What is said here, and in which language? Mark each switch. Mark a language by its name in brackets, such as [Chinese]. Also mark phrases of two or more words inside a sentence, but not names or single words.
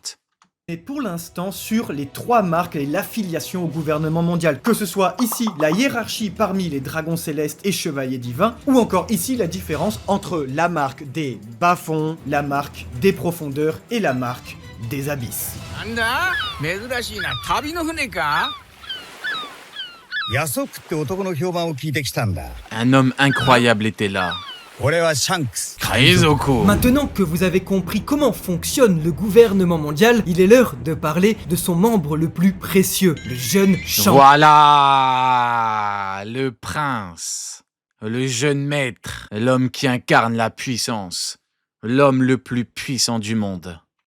[French] Et pour l'instant sur les 3 marques et l'affiliation au gouvernement mondial, que ce soit ici la hiérarchie parmi les dragons célestes et chevaliers divins, ou encore ici la différence entre la marque des bas-fonds, la marque des profondeurs et la marque des abysses. [Japanese] なんだ珍しいな旅の船かヤソックって男の評判を聞いてきたんだ。 [French] Un homme incroyable était là. [Japanese] 俺はシャンクス。 Kaizoku. [French] Maintenant que vous avez compris comment fonctionne le gouvernement mondial, il est l'heure de parler de son membre le plus précieux, le jeune Shanks. Voilà le prince, le jeune maître, l'homme qui incarne la puissance, l'homme le plus puissant du monde.